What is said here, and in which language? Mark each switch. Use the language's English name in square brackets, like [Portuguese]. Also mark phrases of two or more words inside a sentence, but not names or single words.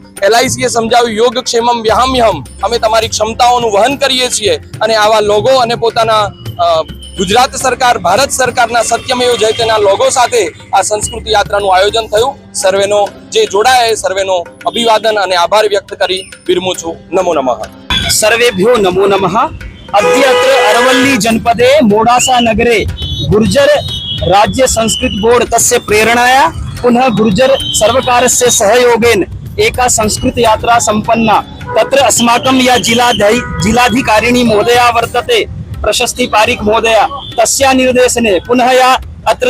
[Gujarati] LIC એ સમજાવ્યું [Sanskrit] योगक्षेमम व्याहम्यहम, [Gujarati] અમે તમારી ક્ષમતાઓનું વહન કરીએ છીએ. અને આવા લોગો અને પોતાના ગુજરાત સરકાર, ભારત સરકારના સત્યમેવ જયતેના લોગો સાથે આ સંસ્કૃત યાત્રાનું આયોજન થયું. સર્વેનો જે જોડાયા, સર્વેનો અભિવાદન અને આભાર વ્યક્ત કરી વિરમું છું. [Sanskrit] नमो नमः. सर्वेभ्यो नमो नमः. अद्य अत्र अरवल्ली जनपदे मोडासा नगरे गुर्जर राज्य संस्कृत बोर्ड तस्य प्रेरणाया पुनः गुर्जर सर्वकारस्य सहयोगेन एका संस्कृत यात्रा संपन्ना. तत्र अस्माकं या जिलाधिकारिणी महोदया वर्तते, प्रशस्ति पारिक महोदया, तस्या निर्देशने पुनः या अत्र